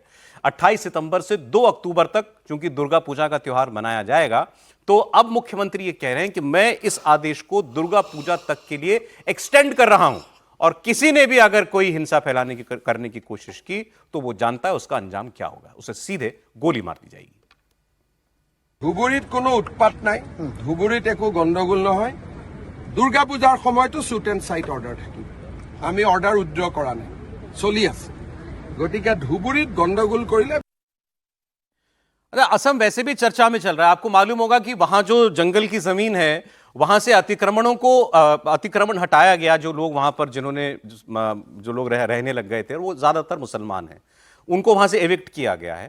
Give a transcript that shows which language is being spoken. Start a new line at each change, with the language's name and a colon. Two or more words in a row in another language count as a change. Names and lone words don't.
Hindi: 28 सितंबर से 2 अक्टूबर तक चूंकि दुर्गा पूजा का त्योहार मनाया जाएगा, तो अब मुख्यमंत्री ये कह रहे हैं कि मैं इस आदेश को दुर्गा पूजा तक के लिए एक्सटेंड कर रहा हूं, और किसी ने भी अगर कोई हिंसा फैलाने की करने की कोशिश की तो वो जानता है उसका अंजाम क्या होगा, उसे सीधे गोली मार दी जाएगी।
Assamese: ধুবুৰীত কোনো উৎপাত নাই, ধুবুৰীত একো গণ্ডগোল নহয়। দুৰ্গা পূজাৰ সময়তো
English: shoot and sight order
Assamese: থাকিব, আমি
English: order withdraw
Assamese: কৰা নাই, চলি আছে। গতিকে ধুবুৰীত গণ্ডগোল কৰিলে।
Hindi: अरे असम वैसे भी चर्चा में चल रहा है। आपको मालूम होगा कि वहां जो जंगल की जमीन है वहां से अतिक्रमण हटाया गया। जो लोग वहां पर जो लोग रहने लग गए थे वो ज्यादातर मुसलमान हैं, उनको वहां से एविक्ट किया गया है।